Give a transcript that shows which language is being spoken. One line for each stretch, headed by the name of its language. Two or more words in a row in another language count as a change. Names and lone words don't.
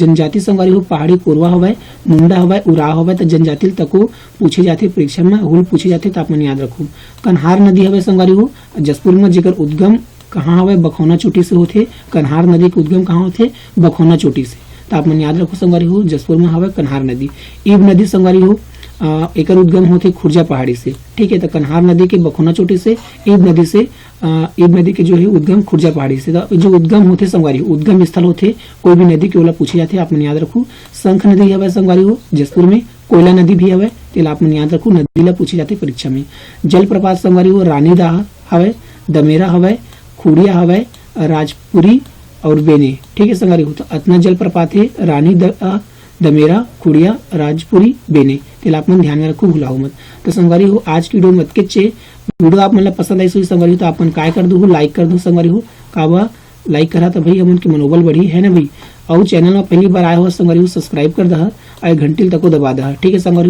Chhattisgarhi: जनजाति संगवारी हो पहाड़ी कोरवा हवे, मुंडा हवे, उराव हवे, तो जनजाति तको पूछे जाते परीक्षा में, हुल पूछे जाते, तो आप मन याद रखू। कन्हार नदी हवे संगवारी हो जसपुर में, जेकर उद्गम कहाँ हवे? बखौना चोटी से होते। कन्हार नदी के उद्गम कहाँ होते? बखौना चोटी से, तो आप मन याद रखो संगवारी हो जसपुर में हवे कन्हार नदी। ईब नदी संगवारी हो एकर उद्गम होते खुर्जा पहाड़ी से, ठीक है, तो कन्हार नदी के बखौना चोटी से, ईब नदी के जो है उद्गम खुर्जा पहाड़ी से। तो जो उद्गम होते संगवारी उद्गम स्थल होते कोई भी नदी के ओला पूछे जाते, आप मन याद रखू। शंख नदी हवे संगवारी हो जसपुर में, कोयला नदी भी हवे, तो आप मन याद रखू, नदी ला पूछे जाते परीक्षा में। जलप्रपात संगवारी हो रानीदाह हवे, दमेरा हवे, खुड़िया हवे, राजपुरी और बेने, ठीक है संगवारी हो। तो अतना जलप्रपात है रानी दमेरा, खुड़िया, राजपुरी, बेने, तो आप मन ध्यान में रखो, भूलाओ मत। तो संगवारी हो आज की वीडियो मत के वीडियो आप मतलब पसंद आई संगवारी हो तो आप मन काय कर दो, लाइक कर दो संगवारी हो। काबा लाइक करा तो भाई हमन के मनोबल बढ़ी है ना भाई। और चैनल में पहली बार आए हो संगवारी हो सब्सक्राइब कर दहा और घंटिल तक को दबा दहा, ठीक है संगवारी।